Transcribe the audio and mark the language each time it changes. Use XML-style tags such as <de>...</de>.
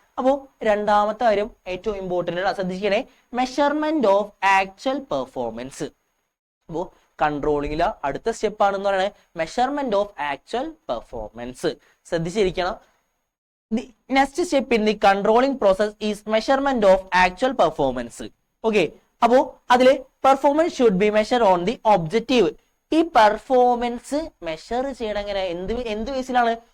<ml>അപ്പോ രണ്ടാമത്തെ കാര്യം ഏറ്റവും ഇമ്പോർട്ടന്റ് ശ്രദ്ധിക്കണേ,</ml> <en>Measurement of actual performance.</en> <ml>അപ്പോ കൺട്രോളിംഗിലെ അടുത്ത സ്റ്റെപ്പ് ആണെന്ന് പറയുന്നത്</ml> <en>Measurement of actual performance.</en> <ml>ശ്രദ്ധിച്ചിരിക്കണം.</ml> <en>The next step in the controlling process is measurement of actual performance. Okay.</en> <ml>അപ്പോ അതില്</ml> <en>Performance should be measure on the objective.</en> <ml>ഈ പെർഫോമൻസ് മെഷർ ചെയ്യണം എങ്ങനെ, എന്ത് ബേസിലാണ്?</ml>